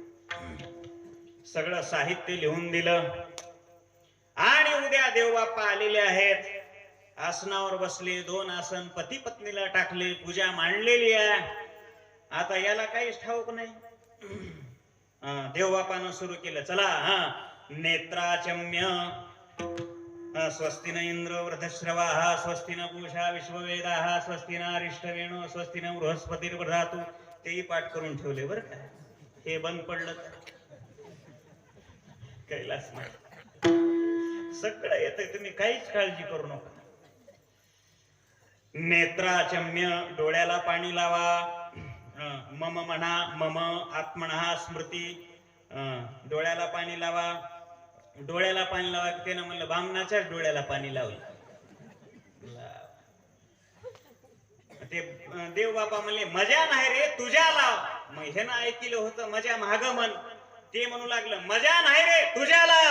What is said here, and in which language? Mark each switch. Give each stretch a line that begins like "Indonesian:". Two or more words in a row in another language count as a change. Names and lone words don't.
Marathi: सगळं साहित्य लिहून दिलं आणि उद्या देवबापा आलेले आहेत. आसनावर बसले, 2 आसन पती पत्नीला टाकले, पूजा मांडलेली आहे. आता याला काहीच ठाऊक नाही. देवबापानं सुरू केलं, चला
Sanskrit: नेत्राचम्य स्वस्ति न इंद्र वृद्धश्रवाः स्वस्ति न पूषा विश्ववेदाः स्वस्ति न अरिष्टवेणो स्वस्ति न बृहस्पतिर्दधातु.
Marathi: तेही पाठ करून ठेवले बरं का. हे बंद पडलं कैलास नाही, सगळं येतंय, तुम्ही काहीच काळजी करू नका. नेत्राचम्य डोळ्याला पाणी लावा. मम म्हणा,
Sanskrit: मम आत्मनः स्मृती.
Marathi: डोळ्याला पाणी लावा. डोळ्याला पाणी लावा की त्यानं म्हणलं बामणाच्याच डोळ्याला पाणी लावलं. ते देवबापा म्हणले, मजा नाही रे तुझ्या लाव. मग हे ना ऐकलं होतं मजा महाग म्हण. ते म्हणू लागलं, मजा नाही रे तुझ्या लाव.